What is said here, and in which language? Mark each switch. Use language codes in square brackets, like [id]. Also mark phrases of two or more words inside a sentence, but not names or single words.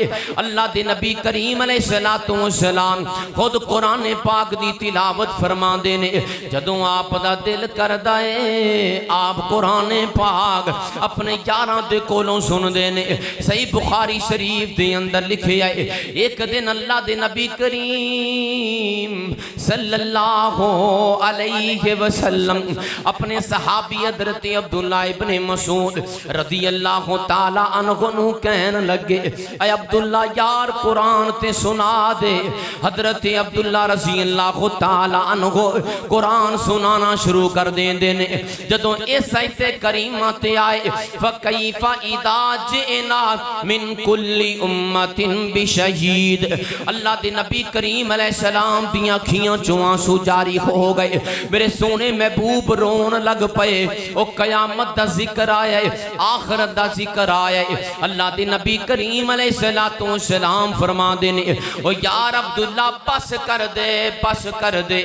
[pa] ਅੱਲਾਹ ਦੇ ਨਬੀ ਕਰੀਮ [ar] عليه الصلاة والسلام [pa] ਖ਼ੁਦ ਕੁਰਾਨ ਪਾਕ ਦੀ ਤਿਲਾਵਤ ਫ਼ਰਮਾਂਦੇ ਨੇ, ਜਦੋਂ ਆਪ ਦਾ ਦਿਲ ਕਰਦਾ ਹੈ ਆਪ ਕੁਰਾਨ ਪਾਕ ਅਪਣੇ ਯਾਰਾਂ ਦੇ ਕੋਲੋਂ ਸੁਣਦੇ ਨੇ। ਸਹੀ ਬੁਖ਼ਾਰੀ ਸ਼ਰੀਫ਼ ਦੇ ਅੰਦਰ ਲਿਖੇ ਆਏ ਇਕ ਦਿਨ ਅੱਲਾਹ ਦੇ ਨਬੀ ਕਰੀਮ [ar] صلى الله عليه وسلم [pa] ਅਪਣੇ ਸਹਾਬੀ ਹਜ਼ਰਤ ਅਬਦੁੱਲਾ ਇਬਨੇ ਮਸਊਦ [ar] رضي الله تعالى عنه [pa] ਨੂੰ ਕਹਿਣ ਲੱਗੇ, ਐ ਅਬਦੁੱਲਾ ਯਾਰ ਕੁਰਾਨ ਤੇ ਸੁਣਾ ਦੇ। ਹਜ਼ਰਤ ਅਬਦੁੱਲਾ [ar] رضي الله تعالى عنه [pa] ਕੁਰਾਨ ਸੁਣਾਣਾ ਸ਼ੁਰੂ ਕਰ ਦੇਂਦੇ ਨੇ। ਜਦੋਂ ਇਸ ਆਇਤ ਕਰੀਮਾ ਤੇ ਆਏ [ar] فكيف إذا جئنا من كل أمة بشهيد, [pa] ਅੱਲਾਹ ਦੇ ਨਬੀ ਕਰੀਮ ਅਲੈਹਿੱਸਲਾਮ ਦੀ ਅੱਖੀਆਂ ਚੋਂ ਅੱਥਰੂ ਜਾਰੀ ਹੋ ਗਏ। ਮੇਰੇ ਸੋਹਣੇ ਮਹਿਬੂਬ ਰੋਣ ਲੱਗ ਪਏ। ਓ ਕਯਾਮਤ ਦਾ ਜ਼ਿਕਰ ਆਇਆ, ਆਖ਼ਿਰਤ ਦਾ ਜ਼ਿਕਰ ਆਇਆ। ਅੱਲਾਹ ਦੇ ਨਬੀ ਕਰੀਮ [ar] عليه الصلاة السلام [pa] ਫ਼ਰਮਾਂਦੇ ਨੇ, ਓ ਯਾਰ ਅਬਦੁੱਲਾ ਬਸ ਕਰ ਦੇ, ਬਸ ਕਰ ਦੇ।